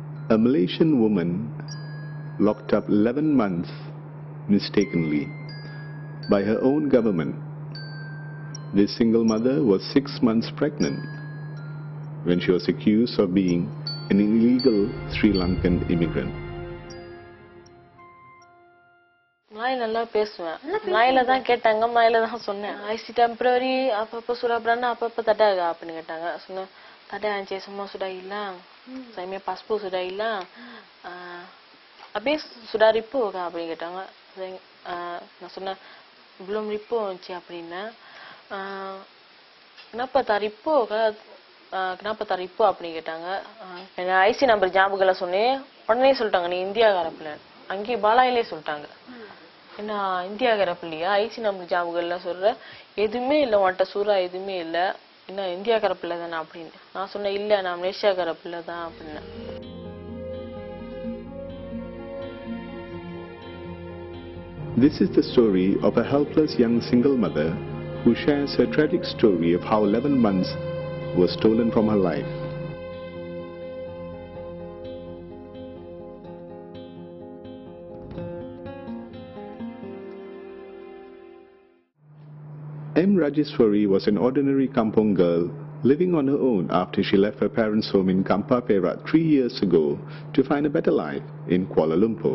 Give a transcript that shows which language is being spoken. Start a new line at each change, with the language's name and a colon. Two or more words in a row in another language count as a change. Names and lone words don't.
English: A Malaysian woman locked up 11 months mistakenly by her own government. This single mother was 6 months pregnant when she was accused of being an illegal Sri Lankan immigrant.
Tamil: நல்லா பேசுவேன் நாயில தான் கேட்டாங்க நாயில தான் சொன்னேன்
English: IC temporary
Tamil: அப்பப்ப
Malay: sudah beranak apa-apa tak ada
Tamil: அப்படின்னு கேட்டாங்க சொன்னேன்
Malay: tak ada encik semua sudah hilang saya punya paspor sudah hilang habis sudah report kah
Tamil: அப்படின்னு கேட்டாங்க நான் சொன்னேன்
Malay: belum report encik
Tamil: அப்படின்னா
Malay: kenapa tak report kenapa tak report
Tamil: அப்படின்னு கேட்டாங்க என்ன
English: IC number
Tamil: ஞாபகம்ல சொன்னேன் உடனே சொல்லிட்டாங்க நீ இந்தியாக்கார பிள்ளை அங்கே பாலாயிலே சொல்லிட்டாங்க என்ன இந்தியாக்கார பிள்ளையா
English: IC number
Tamil: ஞாபகம்ல சொல்ற எதுவுமே இல்ல உன்கிட்ட சூரா எதுவுமே இல்ல என்ன இந்தியாக்கார பிள்ளை தானே அப்படின்னு நான் சொன்னேன் இல்ல நான் மலேசியாக்கார பிள்ளை தான் அப்படின்னு
English: This is the story of a helpless young single mother who shares her tragic story of how 11 months was stolen from her life. Rajeswari was an ordinary kampung girl living on her own after she left her parents' home in Kampar, Perak 3 years ago to find a better life in Kuala Lumpur.